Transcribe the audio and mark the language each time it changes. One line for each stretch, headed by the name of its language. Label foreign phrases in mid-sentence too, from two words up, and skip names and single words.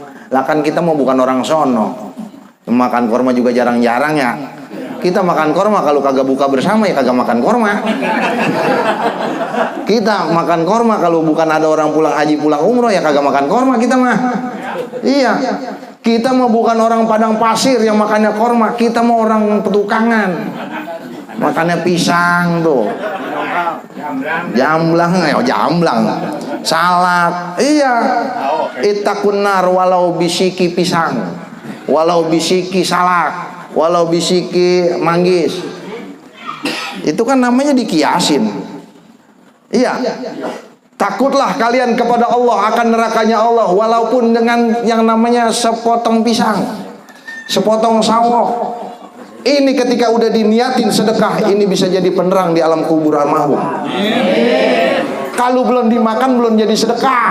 Indonesian: Lah kan kita mau bukan orang sono. Makan kurma juga jarang-jarang ya. Kita makan korma kalau kagak buka bersama ya kagak makan korma. Kita makan korma kalau bukan ada orang pulang haji pulang umroh ya kagak makan korma kita mah. Iya. Kita mah bukan orang padang pasir yang makannya korma, kita mah orang petukangan. Makannya pisang tuh. Jamblang. Salak. Iya.
Arabic: اتقوا النار ولو بشق pisang. ولو بشق salak. ولو بشق manggis.
Indonesian: Itu kan namanya dikiasin. Iya. Takutlah kalian kepada Allah akan nerakanya Allah walaupun dengan yang namanya sepotong pisang, sepotong sawo. Ini ketika udah diniatin sedekah, ini bisa jadi penerang di alam kubur almarhum. Kalau belum dimakan belum jadi sedekah.